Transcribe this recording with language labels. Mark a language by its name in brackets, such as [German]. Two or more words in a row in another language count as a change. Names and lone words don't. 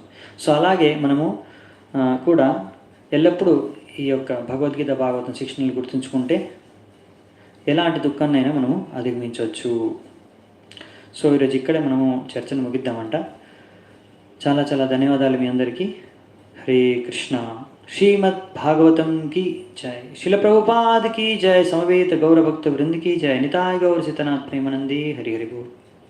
[Telugu] సో అలాగే మనము కూడా ఎల్లప్పుడూ ఈ యొక్క భగవద్గీత, భాగవతం శిక్షణలు గుర్తుంచుకుంటే ఎలాంటి దుఃఖాన్నైనా మనము అధిగమించవచ్చు. సో ఈరోజు ఇక్కడే మనము చర్చను ముగిద్దామంట. చాలా చాలా ధన్యవాదాలు మీ అందరికీ. హరే కృష్ణ. [Hindi] శ్రీమద్ భాగవతం की जय, शिल प्रभुपाद की जय, समवेत गौर भक्त वृंद की जय, निताय गौर सितनाथ प्रेमानंदी. हरि हरि बोल.